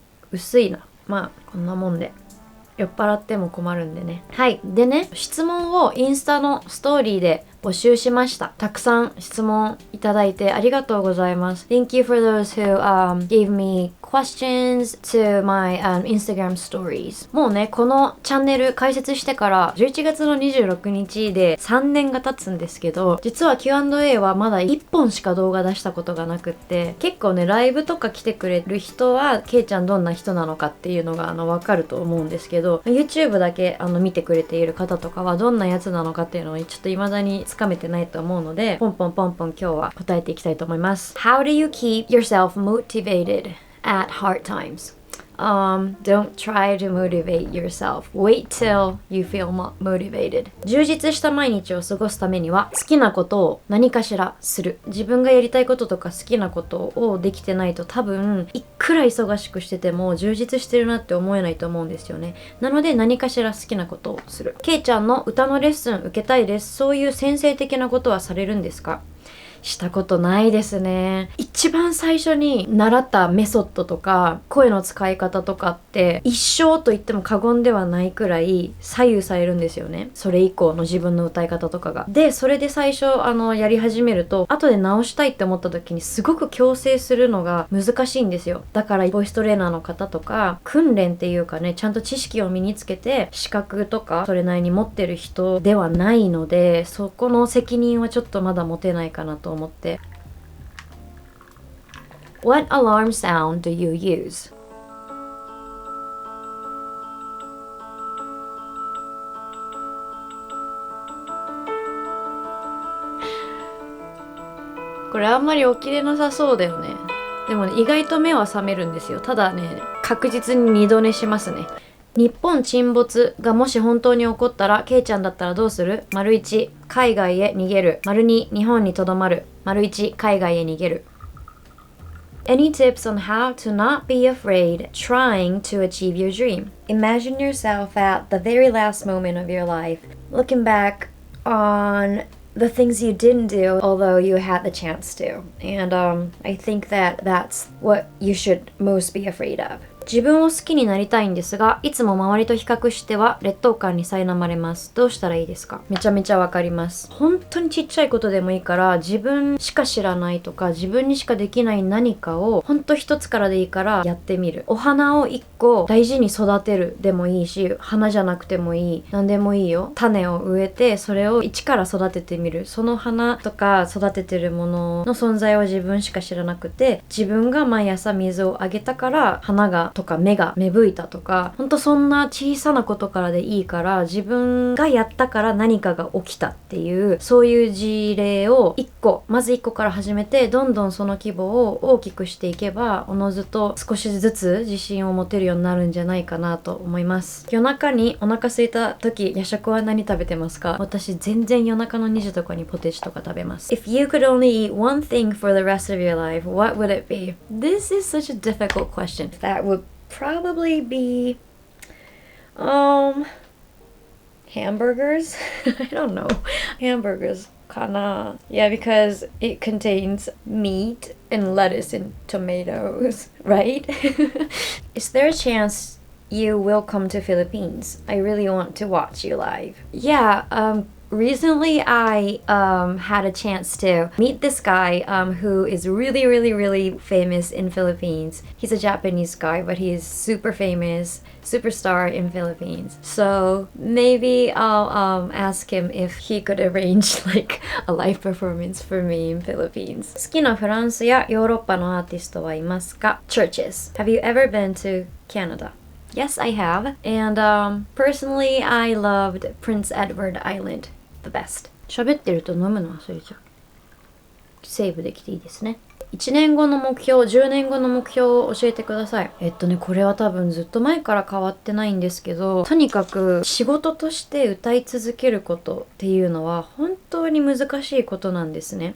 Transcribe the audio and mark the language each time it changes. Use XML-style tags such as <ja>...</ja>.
<ja>薄いな。まあこんなもんで、酔っ払っても困るんでね。はい。でね、質問をインスタのストーリーで募集しました。たくさん質問いただいてありがとうございます。</ja> <en>Thank you for those who gave me questions to my Instagram stories.</en> <ja>もうね、このチャンネル開設してから11月の26日で3年が経つんですけど、実は Q&A はまだ1本しか動画出したことがなくって、結構ね、ライブとか来てくれる人はケイちゃんどんな人なのかっていうのがわかると思うんですけど、YouTube だけ見てくれている方とかはどんなやつなのかっていうのをちょっと未だにつかめてないと思うので、ポンポン今日は答えていきたいと思います。</ja> <en>How do you keep yourself motivated at hard times? Don't try to motivate yourself. Wait till you feel motivated.</en> <ja>充実した毎日を過ごすためには、好きなことを何かしらする。自分がやりたいこととか好きなことをできてないと、多分いくら忙しくしてても充実してるなって思えないと思うんですよね。なので何かしら好きなことをする。ケイちゃんの歌のレッスン受けたいです。そういう先生的なことはされるんですか？したことないですね。一番最初に習ったメソッドとか声の使い方とかって一生と言っても過言ではないくらい左右されるんですよね。それ以降の自分の歌い方とかが。で、それで最初やり始めると、後で直したいって思った時にすごく矯正するのが難しいんですよ。だからボイストレーナーの方とか訓練っていうかね、ちゃんと知識を身につけて資格とかそれなりに持ってる人ではないので、そこの責任はちょっとまだ持てないかなと思って。</ja> <en>What alarm sound do you use?</en> <ja>これあんまり起きれなさそうだよね。でもね、意外と目は覚めるんですよ。ただね、確実に二度寝しますね。日本沈没がもし本当に起こったら、ケイちゃんだったらどうする？1、海外へ逃げる。 2、日本にとどまる。1、海外へ逃げる。</ja> <en>Any tips on how to not be afraid trying to achieve your dream? Imagine yourself at the very last moment of your life, looking back on the things you didn't do although you had the chance to. And I think that that's what you should most be afraid of.</en> <ja>自分を好きになりたいんですが、いつも周りと比較しては劣等感に苛まれます。どうしたらいいですか？めちゃめちゃわかります。本当にちっちゃいことでもいいから、自分しか知らないとか自分にしかできない何かを本当一つからでいいからやってみる。お花を一個大事に育てるでもいいし、花じゃなくてもいい、何でもいいよ。種を植えてそれを一から育ててみる。その花とか育ててるものの存在を自分しか知らなくて、自分が毎朝水をあげたから花がとか目が芽吹いたとか、ほんとそんな小さなことからでいいから、自分がやったから何かが起きたっていう、そういう事例をまず1個から始めて、どんどんその規模を大きくしていけば、おのずと少しずつ自信を持てるようになるんじゃないかなと思います。夜中にお腹空いた時、夜食は何食べてますか？私全然夜中の2時とかにポテチとか食べます。</ja> <en>If you could only eat one thing for the rest of your life, what would it be? This is such a difficult question. That would probably be hamburgers. I don't know. Hamburgers kana. Yeah, because it contains meat and lettuce and tomatoes, right? Is there a chance you will come to Philippines? I really want to watch you live. Yeah, recently I had a chance to meet this guy who is really, really, really famous in Philippines. He's a Japanese guy, but he is super famous, superstar in Philippines. So maybe I'll ask him if he could arrange like a live performance for me in Philippines.</en> <ja>好きなフランスやヨーロッパのアーティストはいますか？</ja> <en>Churches. Have you ever been to Canada?Yes, I have. And personally, I loved Prince Edward Island the best.</en> <ja>喋ってると飲むの忘れちゃう。セーブできていいですね。 1年後の目標、10年後の目標を教えてください。これは多分ずっと前から変わってないんですけど、とにかく仕事として歌い続けることっていうのは本当に難しいことなんですね。</ja>